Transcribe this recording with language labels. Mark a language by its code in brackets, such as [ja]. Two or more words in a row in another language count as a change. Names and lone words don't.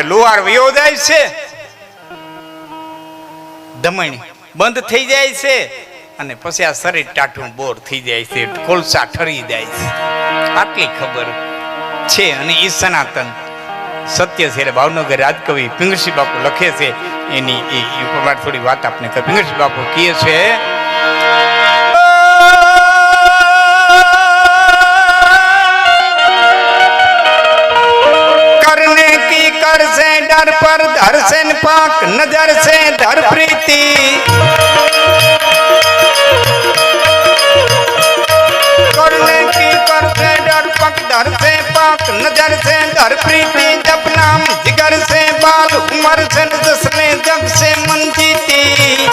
[gu] લુહાર વયો જાય છે, ધમણી બંધ થઈ જાય છે, અને પછી આ શરીર ટાઢું બોર થઈ જાય છે, કોલસા ઠરી જાય છે. આટલી ખબર છે. અને એ સનાતન સત્ય છે. એટલે ભાવનગર રાજકવિ પિંગળસિંહ બાપુ લખે છે, એની એ ઉપર થોડી વાત આપને કહે. પિંગળસિંહ બાપુ કહે છે, [hi] करने की कर से डर पर धर से पाक नजर से धर प्रीति, करने की कर से डर पक धर से पाक नजर से धर प्रीति, जब नाम जिगर से बाल उमर से जसले जग से मन जीती,